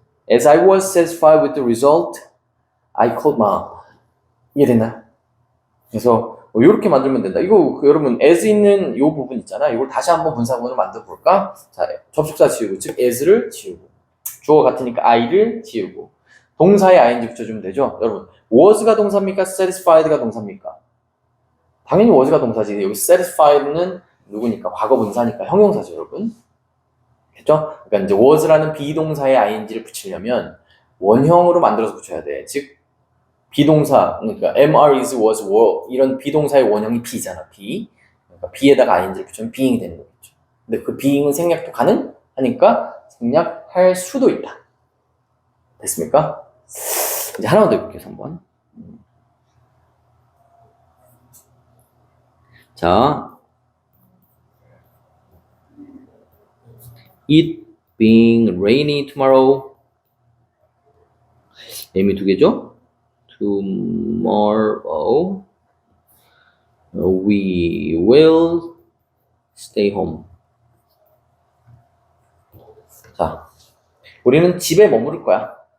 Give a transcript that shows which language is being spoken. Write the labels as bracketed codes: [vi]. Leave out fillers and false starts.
[en] As I was satisfied with the result, I called mom. [ko] 이해됐나요? 그래서 이렇게 만들면 된다. 이거 여러분 as 있는 이 부분 있잖아. 이걸 다시 한번 분사구문으로 만들어 볼까? 자, 접속사 지우고 즉 as를 지우고 주어 같으니까 I를 지우고 동사에 ing 붙여주면 되죠. 여러분 was가 동사입니까? satisfied가 동사입니까? 당연히 was가 동사지. 여기 satisfied는 누구니까? 과거 분사니까 형용사죠, 여러분. 됐죠? 그러니까 이제 was라는 비동사에 ing를 붙이려면 원형으로 만들어서 붙여야 돼. 즉 비동사, 그러니까 MR is, was, were 이런 비동사의 원형이 be잖아. be. 그러니까 be에다가 ing를 붙이면 being이 되는 거겠죠. 근데 그 being은 생략도 가능하니까 생략할 수도 있다. 됐습니까? 이제 하나만 더 해볼게요. 3번. [en] 자, it being rainy tomorrow. [ko] 의미 두 개죠? [en] Tomorrow we will stay home. [ko] 자, 우리는 집에 머무를 거야.